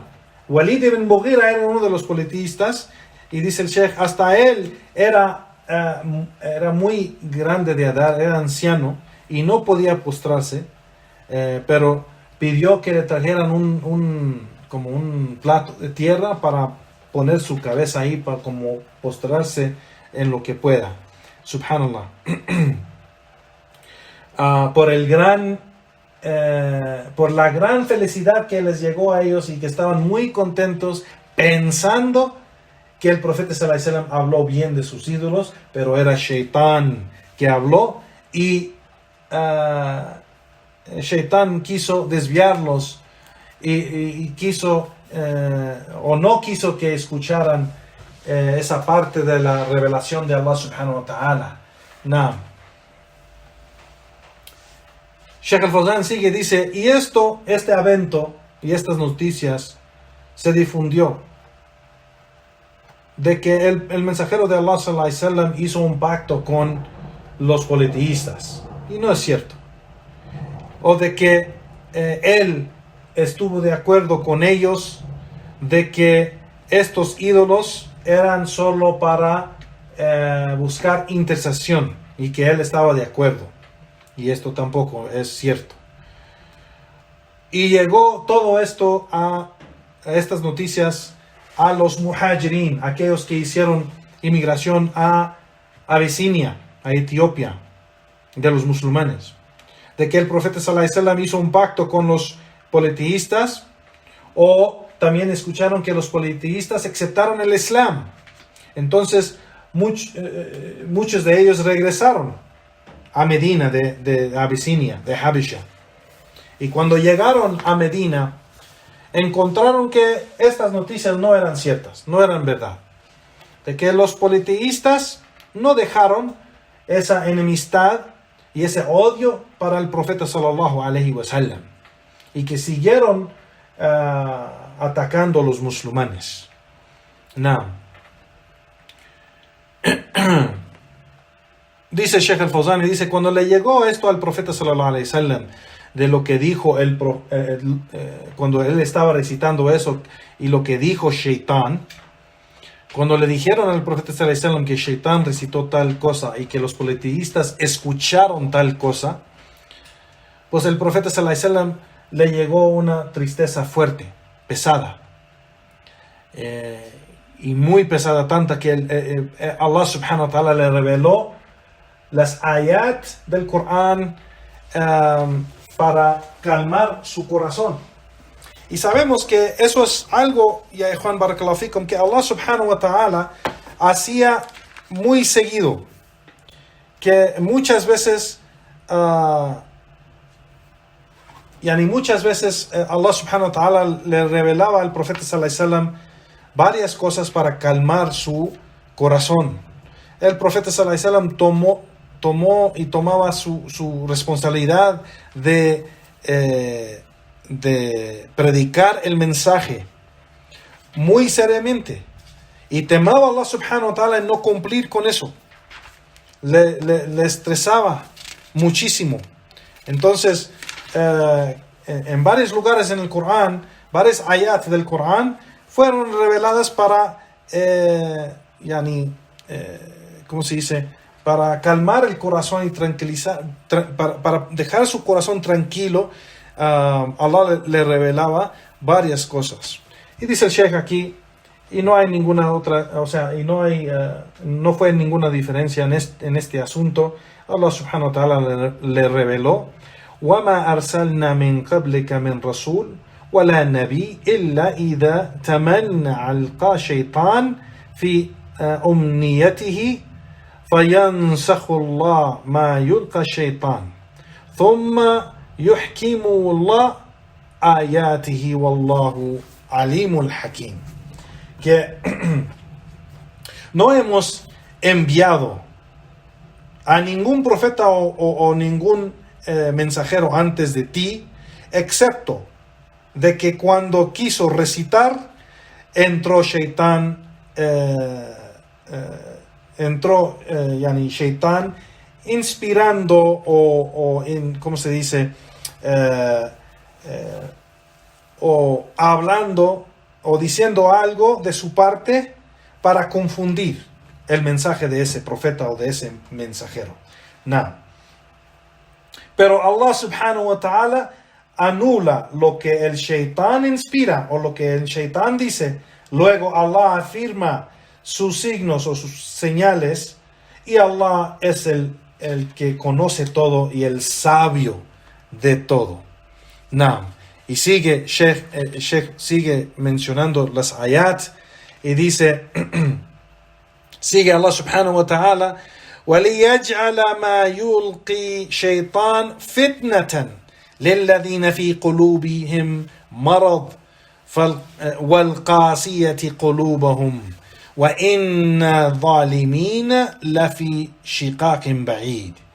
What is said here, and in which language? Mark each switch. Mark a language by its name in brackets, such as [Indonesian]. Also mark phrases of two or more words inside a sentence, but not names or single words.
[Spanish] Walid ibn Mughira era uno de los politeístas, y dice el Sheikh, hasta él era muy grande de edad, era anciano y no podía postrarse, pero pidió que le trajeran como un plato de tierra para poner su cabeza ahí, para como postrarse en lo que pueda. [Arabic] سبحان الله. [Spanish] Por la gran felicidad que les llegó a ellos, y que estaban muy contentos pensando que el profeta [Arabic] صلى الله عليه وسلم [Spanish] habló bien de sus ídolos, pero era Shaitán que habló, y Shaitán quiso desviarlos y quiso o no quiso que escucharan esa parte de la revelación de Allah [Arabic] سبحانه وتعالى. Nah. [Spanish] Sheikh al-Fawzan sigue, dice, y este evento y estas noticias se difundió de que el mensajero de Allah [Arabic] صلى الله عليه وسلم [Spanish] hizo un pacto con los politeístas, y no es cierto, o de que él estuvo de acuerdo con ellos de que estos ídolos eran solo para buscar intercesión, y que él estaba de acuerdo, y esto tampoco es cierto. Y llegó todo esto a estas noticias a los muhajirin, aquellos que hicieron inmigración a Abisinia, a Etiopía, de los musulmanes, de que el profeta [Arabic] صلى الله عليه وسلم [Spanish] hizo un pacto con los politeístas, o también escucharon que los politeístas aceptaron el Islam. Entonces muchos de ellos regresaron a Medina de Abisinia, de Habisha. Y cuando llegaron a Medina, encontraron que estas noticias no eran ciertas, no eran verdad. De que los politeístas no dejaron esa enemistad y ese odio para el profeta [Arabic] صلى الله عليه وسلم, [Spanish] y que siguieron atacando a los musulmanes. Dice Sheikh al-Fawzan, dice, cuando le llegó esto al profeta [Arabic] صلى الله عليه وسلم, [Spanish] de lo que dijo cuando él estaba recitando eso y lo que dijo Shaitán, cuando le dijeron al profeta [Arabic] صلى الله عليه وسلم [Spanish] que Shaitán recitó tal cosa y que los politeístas escucharon tal cosa, pues el profeta [Arabic] صلى الله عليه وسلم [Spanish] le llegó una tristeza fuerte, pesada, y muy pesada, tanta que Allah [Arabic] سبحانه وتعالى [Spanish] le reveló las ayat del Corán para calmar su corazón. Y sabemos que eso es algo, ya Juan [Arabic] بارك الله فيكم, [Spanish] que Allah [Arabic] سبحانه وتعالى [Spanish] hacía muy seguido, que muchas veces Allah [Arabic] سبحانه وتعالى [Spanish] le revelaba al profeta [Arabic] صلى الله عليه وسلم [Spanish] varias cosas para calmar su corazón. El profeta [Arabic] صلى الله عليه وسلم [Spanish] tomaba su responsabilidad de predicar el mensaje muy seriamente, y temaba a Allah [Arabic] سبحانه وتعالى [Spanish] en no cumplir con eso. Le estresaba muchísimo. Entonces en varios lugares en el Corán, varias ayat del Corán fueron reveladas para ¿cómo se dice? Para calmar el corazón y tranquilizar, para dejar su corazón tranquilo. Allah le revelaba varias cosas. Y dice el Sheikh aquí, y no hay ninguna otra, no fue ninguna diferencia en este asunto. Allah [Arabic] سبحانه وتعالى [Spanish] le reveló: [Arabic] وَمَا أَرْسَلْنَا مِنْ قَبْلِكَ مِنْ رَسُولٍ وَلَا نَبِيٍّ إِلَّا إِذَا تَمَنَّى أَلْقَى شَيْطَانٌ فِي أُمْنِيَّتِهِ فَيَنْسَخُ اللَّهُ مَا يُلْقَى الشَّيْطَانُ ثُمَّ يُحْكِمُ اللَّهُ آيَاتِهِ وَاللَّهُ عَلِيمٌ الْحَكِيمٌ. [Spanish] Que no hemos enviado a ningún profeta o ningún mensajero antes de ti, excepto de que cuando quiso recitar, entró Shaitán, Shaitán inspirando ¿cómo se dice? O hablando o diciendo algo de su parte para confundir el mensaje de ese profeta o de ese mensajero. Pero Allah [Arabic] سبحانه وتعالى [Spanish] anula lo que el Shaitán inspira o lo que el Shaitán dice. Luego Allah afirma sus signos o sus señales, y Allah es el que conoce todo y el sabio de todo. Y sigue Sheikh sigue mencionando las ayat y dice, sigue Allah [Arabic] سبحانه وتعالى: وَلِيَجْعَلَ مَا يُلْقِي شَيْطَانٌ فِتْنَةً لِلَّذِينَ فِي قُلُوبِهِمْ مَرَضٌ وَالْقَاسِيَةِ قُلُوبُهُمْ وَإِنَّ الظَّالِمِينَ لَفِي شِقَاقٍ بَعِيدٍ.